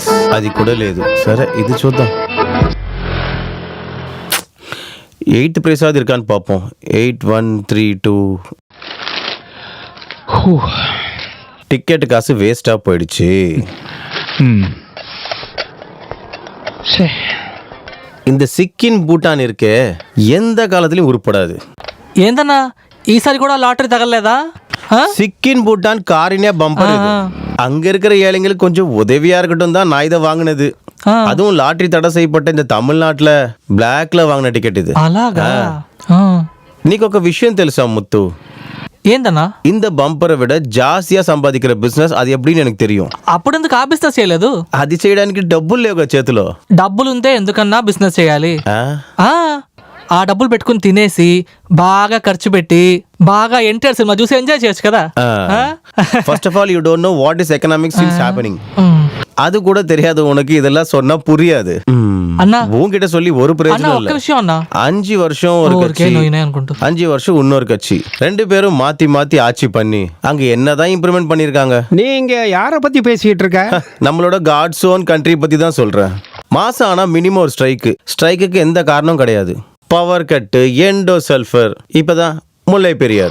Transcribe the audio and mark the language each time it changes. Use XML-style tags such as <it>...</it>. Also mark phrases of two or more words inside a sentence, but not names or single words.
<te>అది కూడా లేదు. సరే ఇది చూద్దాం.</te> <ta>8 பிரசாத் இருக்கான்னு பார்ப்போம். 8132. டிக்கெட் காசு வேஸ்டா போயிடுச்சு. இந்த சிக்கின் பூட்டான் இருக்கே எந்த காலத்திலயும் உருப்படாது.</ta> <te>ఏందన్నా ఈసారి కూడా లాటరీ తగలలేదా? సిక్కిన్ భూటాన్ కారినే బంపర్ ఇది.</te> <ta>அங்க இருக்கிற ஏழைங்களுக்கு கொஞ்சம் உதவியா இருக்கட்டும் தான் நான் இதை வாங்கினது. அதுவும் லாட்டரி தடை செய்யப்பட்ட இந்த தமிழ்நாட்டுல பிளாக்ல வாங்கின டிக்கெட் இது.</ta> <te>అలాగా నీకు ఒక విషయం తెలుసా ముత్తు? ఏందన్నా?</te> <ta>இந்த பம்பரை விட ஜாஸ்தியா சம்பாதிக்கிற</ta> <te>బిజినెస్ అది ఎప్పుడూ</te> <ta>எனக்கு தெரியும்.</ta> <te>అప్పుడు ఎందుకు ఆ బిజినెస్ చేయలేదు? అది చేయడానికి డబ్బులు లేవుగా చేతిలో. డబ్బులుంటే ఎందుకన్నా బిజినెస్ చేయాలి? ఆ డబ్బులు పెట్టుకుని తినేసి బాగా ఖర్చు పెట్టి బాగా ఎన్టీఆర్ సినిమా చూసి ఎంజాయ్ చేయొచ్చు కదా.</te> <en>first of all you don't know what is economics is happening.</en> <ta>அது கூட தெரியாது உனக்கு, இதெல்லாம் சொன்னா புரியாது. அண்ணா உன்கிட்ட சொல்லி ஒரு பிரயோஜனம்</ta> <te>ఒక్క</te> <ta>இல்ல.</ta> <te>విషయం అన్నా,</te> <ta>5 வருஷம் ஒரு கட்சி, 5 வருஷம் இன்னொரு கட்சி, 2 பேரும் மாத்தி மாத்தி ஆட்சி பண்ணி அங்க என்னதான் இம்ப்ரூவ்மெண்ட் பண்ணிருக்காங்க. நீங்க யார பத்தி பேசிட்டு இருக்க? நம்மளோட காட்ஸ் ஓன் கண்ட்ரி பத்தி தான் சொல்றேன். மாசம் ஆனா மினிமம் ஒரு ஸ்ட்ரைக்குக்கு எந்த காரணம் கிடையாது. பவர் கட்டு, எண்டோ சல்ஃபர், இப்பதான் முல்லை பெரியார்.</ta>